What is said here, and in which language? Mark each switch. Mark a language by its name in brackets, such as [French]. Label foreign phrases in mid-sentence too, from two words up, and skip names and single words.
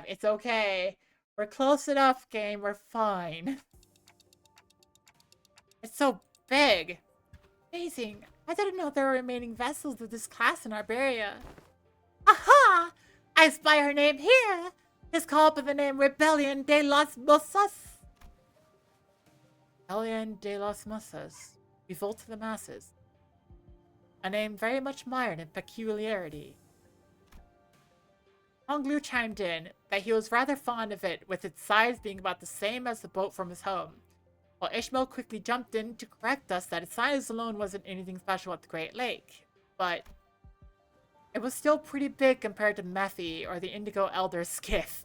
[English] It's okay. We're close enough, game. We're fine. It's so big. Amazing. I didn't know there were remaining vessels of this class in Iberia. Aha! I spy her name here. It's called by the name Rebellion de las Mosas. Rebellion de las Mosas. Revolt to the masses. A name very much mired in peculiarity. Honglu chimed in that he was rather fond of it, with its size being about the same as the boat from his home, while Ishmael quickly jumped in to correct us that its size alone wasn't anything special at the Great Lake, but it was still pretty big compared to Methy or the Indigo Elder's skiff.